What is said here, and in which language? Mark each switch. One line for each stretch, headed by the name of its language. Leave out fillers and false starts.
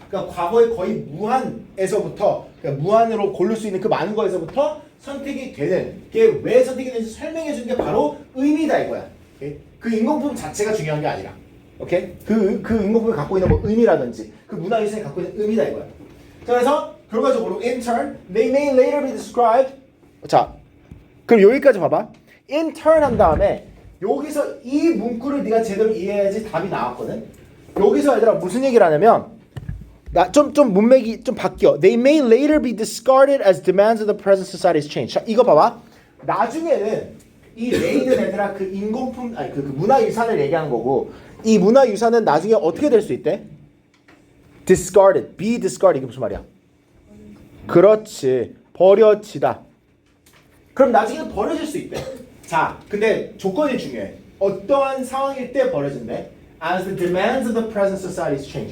Korean: 그러니까 과거에 거의 무한에서부터, 그러니까 무한으로 고를 수 있는 그 많은 거에서부터 선택이 되는 게, 왜 선택이 되는지 설명해 주는 게 바로 의미다 이거야. 오케이? 그 인공품 자체가 중요한 게 아니라, 오케이? 그 인공품이 갖고 있는 뭐 의미라든지 그 문화유산이 갖고 있는 의미다 이거야. 자, 그래서 결과적으로
English: in turn they may later be described.
Korean: 자, 그럼 여기까지 봐봐. in turn 한 다음에 여기서 이 문구를 네가 제대로 이해해야지 답이 나왔거든. 여기서 얘들아 무슨 얘기를 하냐면, 나 좀 문맥이 좀 바뀌어.
English: They may later be discarded as demands of the present society's change.
Korean: 자, 이거 봐봐. 나중에는 이 may는 얘들아 그 인공품, 아니 그 문화유산을 얘기하는 거고, 이 문화유산은 나중에 어떻게 될 수 있대? discarded, be discarded. 이게 무슨 말이야? 그렇지, 버려지다. 그럼 나중에는 버려질 수 있대. 자, 근데 조건이 중요해. 어떠한 상황일 때 버려진대?
English: As the demands of the present society's change.